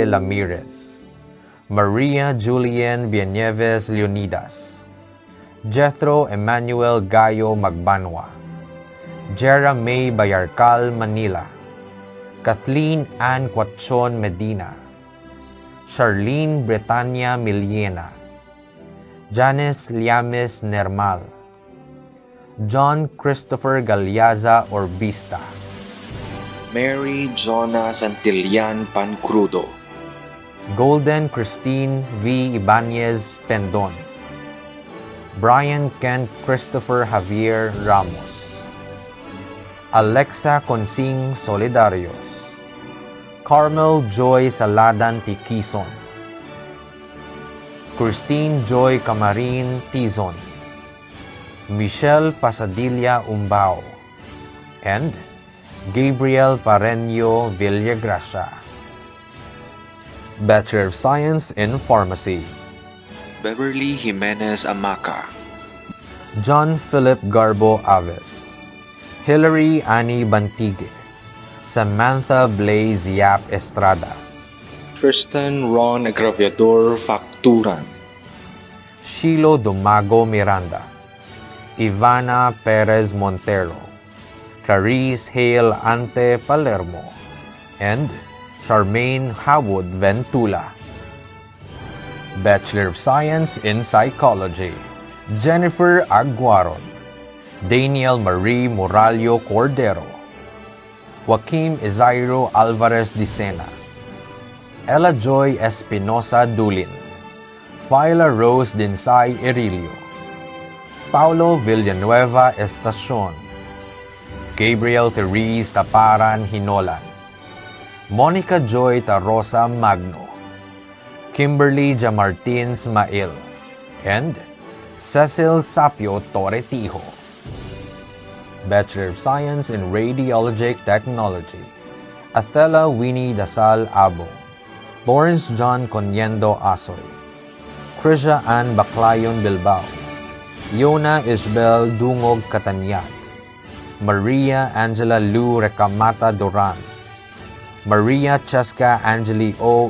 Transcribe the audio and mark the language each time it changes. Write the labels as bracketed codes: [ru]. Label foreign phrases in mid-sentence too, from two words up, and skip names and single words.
[en] Lamirez, Maria Julien Vieneves Leonidas, Jethro Emmanuel Gayo Magbanwa, Jera May Bayarcal Manila, Kathleen Ann Quachon Medina, Charlene Bretania Miliena, Janice Liames Nermal, John Christopher Galyaza Orbista, Mary Jonah Santillan Pancrudo, Golden Christine V. Ibanez Pendon, Brian Kent Christopher Javier Ramos, Alexa Consing Solidarios, Carmel Joy Saladan Tikison, Christine Joy Camarin Tizon, Michelle Pasadilla Umbao, and Gabriel Pareño Villagracia. Bachelor of Science in Pharmacy, Beverly Jimenez Amaca, John Philip Garbo Aves, Hilary Annie Bantigue, Samantha Blaze Yap Estrada, Tristan Ron Agraviador Facturan, Shilo Domago Miranda, Ivana Perez Montero, Clarice Hale Ante Palermo, and Charmaine Howard Ventula. Bachelor of Science in Psychology, Jennifer Aguaron, Daniel Marie Moralio Cordero, Joaquim Isairo Alvarez Dicena, Ella Joy Espinosa Dulin, Phyla Rose Dinsay Irilio, Paulo Villanueva Estacion, Gabriel Therese Taparan Hinolan, Monica Joy Tarosa Magno, Kimberly Jamartins Mail, and Cecil Sapio Torretijo. Bachelor of Science in Radiologic Technology, Athela Winnie Dasal Abong, Lawrence John Conyendo Asoy, Krisha Ann Baclayon Bilbao, Yona Isbel Dungog Catanyag, Maria Angela Lu Recamata Duran, Maria Cheska Angeli O.